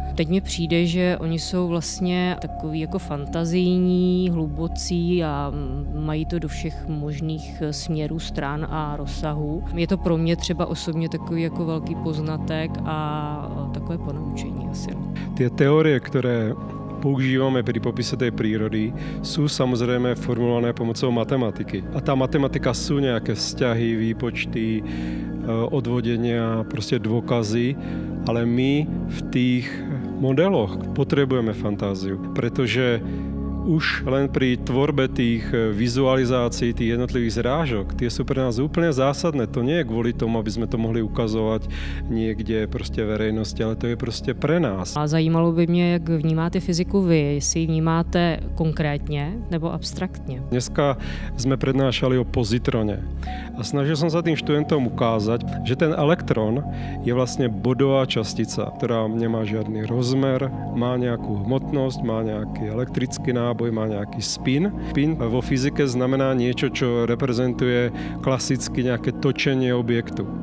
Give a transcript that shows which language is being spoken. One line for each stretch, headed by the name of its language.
Czech: Teď mi přijde, že oni jsou vlastně takový jako fantazijní, hlubocí a mají to do všech možných směrů, stran a rozsahů. Je to pro mě třeba osobně takový jako velký poznatek a takové ponaučení asi.
Slovak: Ty teorie, které používáme pri popise tej prírody, sú samozrejme formulované pomocou matematiky. A tá matematika sú nejaké vzťahy, výpočty, odvodenia, proste dôkazy, ale my v tých modeloch potrebujeme fantáziu, pretože už len pri tvorbe tých vizualizácií, tých jednotlivých zrážok, tie sú pre nás úplne zásadné. To nie je kvôli tomu, aby sme to mohli ukazovať niekde prostě verejnosti, ale to je prostě pre nás.
Czech: A zajímalo by mě, jak vnímáte fyziku vy, jestli ji vnímáte konkrétně nebo abstraktně.
Slovak: Dneska sme prednášali o pozitrone a snažil som sa tým študentom ukázať, že ten elektron je vlastne bodová častica, ktorá nemá žiadny rozmer, má nejakú hmotnosť, má nejaký elektrický náboj, má nejaký spin. Spin vo fyzike znamená niečo, čo reprezentuje klasicky nejaké točenie objektu.